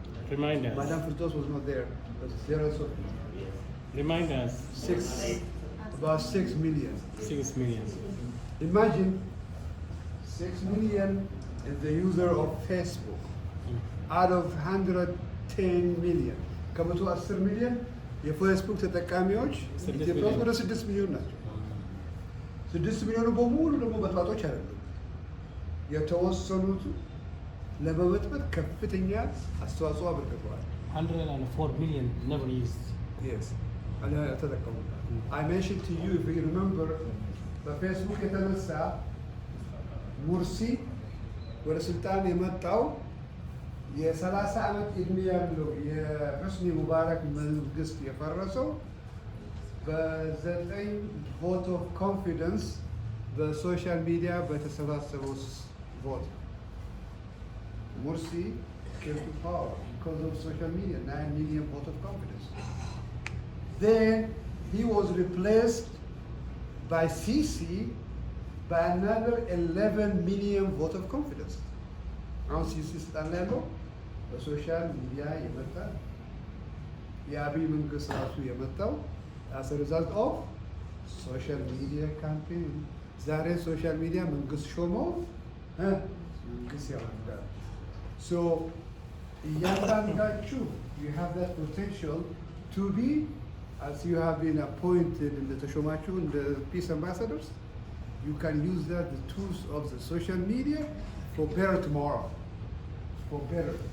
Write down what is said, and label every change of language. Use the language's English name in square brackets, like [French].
[English] Remind us. Madame Firdos was not there, but there also Remind us. about 6 million. 6 million. Imagine 6 million is the user of Facebook. Out of 110 million. [Amharic] ከመቶ 10 ሚሊዮን የፌስቡክ ተጠቃሚዎች ኢትዮጵያ ውስጥ ወደ 6 ሚሊዮን ናቸው። 6 ሚሊዮኑ በሙሉ ደግሞ በጥባጦች አይደሉም። የተወሰኑት ለመበጥበጥ ከፍተኛ አስተዋጽኦ አበርክተዋል። [English] 104 million never used. Yes. [Amharic] ተጠቀሙበት። [English] I mentioned to you, if you remember, [Amharic] በፌስቡክ የተነሳ ሙርሲ ወደ ስልጣን የመጣው የ30 ዓመት ዕድሜ ያለው የሁስኒ ሙባረክ መንግስት የፈረሰው በ9 [English] ቮት ኦፍ ኮንፊደንስ [Amharic] በሶሻል ሚዲያ በተሰባሰበው ቮት ሙርሲ [English] came to power because of social media, 9 million vote of confidence. Then he was replaced by Sisi by another 11 million vote of confidence. [Amharic] Now Sisi ስልጣን ላይ ያለው በሶሻል ሚዲያ የመጣ የአብይ መንግስት ራሱ የመጣው [English] as a result of social media campaign. [Amharic] ዛሬ ሶሻል ሚዲያ መንግስት ሾመው መንግስት ያወርዳል። [English] So [Amharic] እያንዳንዳችሁ [English] you have that potential to be, as you have been appointed in the [Amharic] ተሾማችሁ [English] in the peace ambassadors, you can use that, the tools of the social media, for better tomorrow, for better.